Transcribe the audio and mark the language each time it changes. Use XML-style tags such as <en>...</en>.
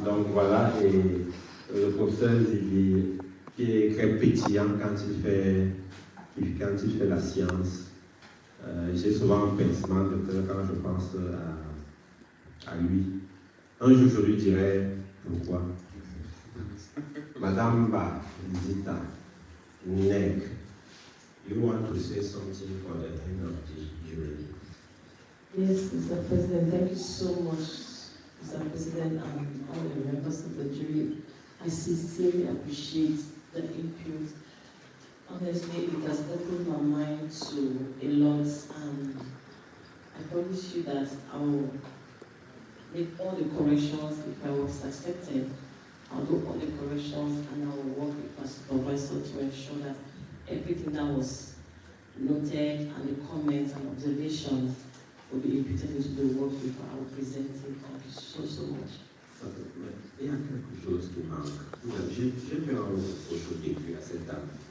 <fr>Donc voilà, et le professeur Zili, qui est très pétillant quand il fait la science. J'ai souvent un pincement de cœur quand je pense à lui. Un jour, je lui dirai pourquoi.</fr> <en>Madame Mbah, Zita, Nek, you want to say something for the end of this jury? Yes, Mr. President, thank you so much, Mr. President, and all the members of the jury. I sincerely appreciate the input. Honestly, it has opened my mind to a lot, and I promise you that I will make all the corrections if I was accepted. I'll do all the corrections and I will work with my supervisor to ensure that everything that was noted and the comments and observations will be imputed into the work before I will present it. Thank you so much.</en> <fr>Il y a quelque chose qui manque. J'ai fait un reproche début à cette dame.</fr>